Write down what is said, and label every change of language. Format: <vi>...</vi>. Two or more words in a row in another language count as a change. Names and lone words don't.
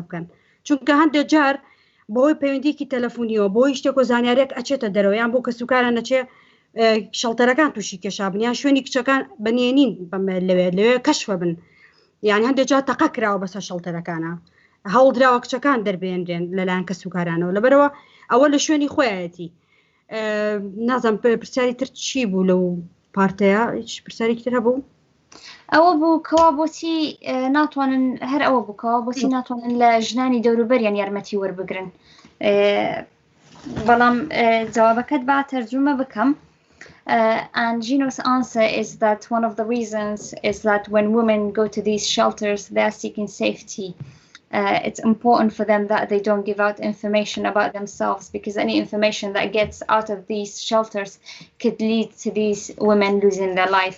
<ckb>بکەن چونکە هەندێک جار بۆی پەیوەندیکی تەلەفۆنیەوە بۆی شتێک و زانیارێک ئەچێتە دەرەوەیان بۆ کەسوکارە نەچێ شەڵتەرەکان تووشی کێشابنیان شوێنی کچەکان بەنێنین لەوێ کەشفە بن یعنی هەندێک جار تەقە کراوە بەسەر شەڵتەرەکانە هەوڵدراوە کچەکان دەربێنرێن لەلایەن کەسوکارانەوە لەبەرەوە ئەوە لە شوێنی خۆیەتی نازانم پرسیاری تر چی بوو لەو پارتەیە هیچ پرسیارێکی تر هەبوو ئەوە بوو کەوا بۆچی ناتوانن هەر ئەوە بووکەوە بۆچی ناتوانن لە ژنانی دەوروبەریان یارمەتی وەربگرن بەڵام جوابەکەت با تەرجمە بکەم</ckb> <en>and Zhino's answer is that one of the reasons is that when women go to these shelters they are seeking safety. It's important for them that they don't give out information about themselves because any information that gets out of these shelters could lead to these women losing their life.</en>